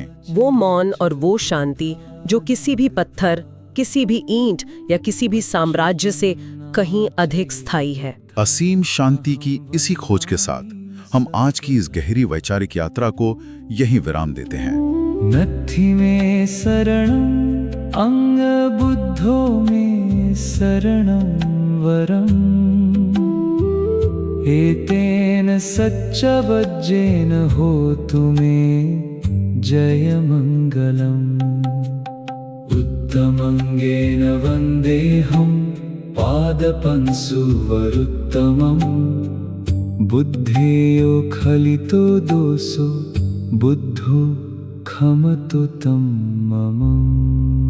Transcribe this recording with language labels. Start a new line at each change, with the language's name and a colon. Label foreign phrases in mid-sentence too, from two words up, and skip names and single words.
Hindi: वो मौन और वो शांति जो किसी भी पत्थर, किसी भी ईंट या किसी भी साम्राज्य से कहीं अधिक स्थायी है। असीम शांति की इसी खोज के साथ हम आज की इस गहरी वैचारिक यात्रा को यहीं विराम देते हैं।
Pali: नत्थि में शरणं अंग बुद्धो में शरणं वरम् एतेन सच्चवज्जेन होतु मे जयमङ्गलम् उत्तमङ्गेन वन्देऽहं पादपंसुवरुत्तमम् बुद्धेयो खलितो दोषो बुद्धो खमतु तं मम।